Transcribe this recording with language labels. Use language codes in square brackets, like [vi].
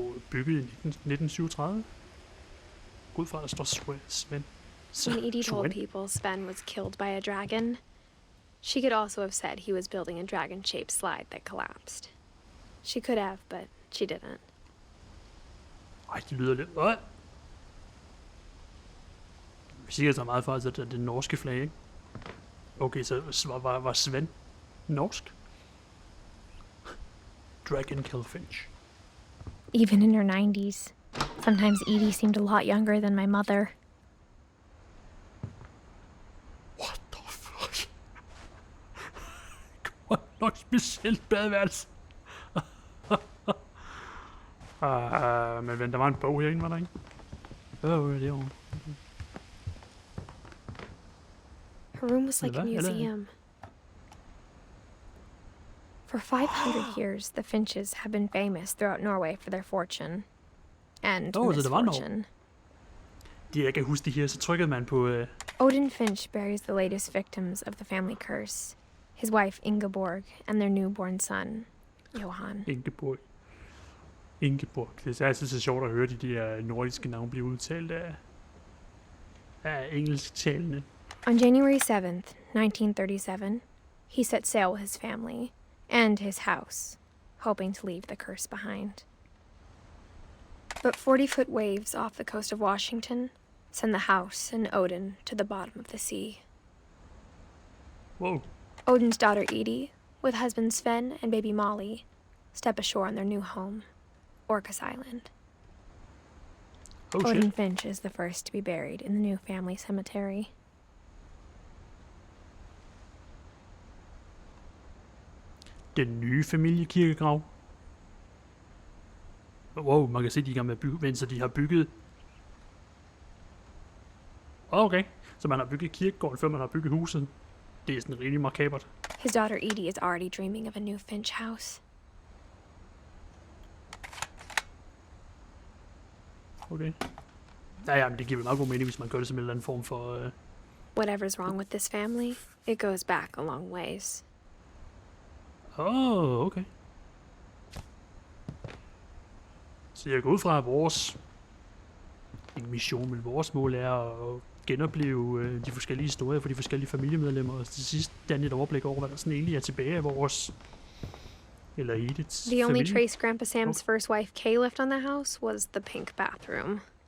[da] Bygget i 1937. Gud fra, der står Sven. [en] When Edie told Sven. people Sven was killed by a dragon, she could also have said he was building a dragon-shaped slide that collapsed. She could have, but she didn't. [da] Ej, det lyder lidt... Vi siger så meget faktisk, at det er det norske flag, ikke? Okay, så var Sven norsk? [en] Dragon Kill Finch. Even in her 90s. Sometimes Edie seemed a lot younger than my mother. What the fuck? [da] Godt nok specielt badeværelse. Men vent, der var en bog herinde, var der ikke? Det var... [en] Her room was like a Hello? museum. For 500 years, the Finches have been famous throughout Norway for their fortune. And [da] så det var [en] misfortune. [da] Jeg kan huske de her, så trykkede man på... [en] Odin Finch buries the latest victims of the family curse. His wife Ingeborg and their newborn son, Johan. Ingeborg. [da] Det er altid så sjovt at høre de der nordiske navne blive udtalt af engelsktalende. [en] On January 7th, 1937, he set sail with his family and his house, hoping to leave the curse behind. But 40-foot waves off the coast of Washington send the house and Odin to the bottom of the sea. Whoa. Odin's daughter Edie, with husband Sven and baby Molly, step ashore on their new home, Orcas Island. Oh Odin shit. Finch is the first to be buried in the new family cemetery. [da] Den nye familiekirkegrav. Wow, man kan se, de er i gang med at bygge, men så de har bygget... Okay, så man har bygget kirkegården, før man har bygget huset. Det er sådan rimelig makabert. [en] His daughter Edie is already dreaming of a new Finch house. Okay. [da] Ja, men det giver vel meget god mening, hvis man gør det som en eller anden form for... [en] Whatever's wrong with this family, it goes back a long ways. Okay. [da] Så jeg går ud fra, at vores mission, men vores mål er at genopleve de forskellige historier for de forskellige familiemedlemmer, og til sidst danne et overblik over, hvad der sådan egentlig er tilbage af vores, eller Ediths [en] The only [da] familie. [en] trace Grandpa Sam's first wife Kay left on the house was the pink bathroom.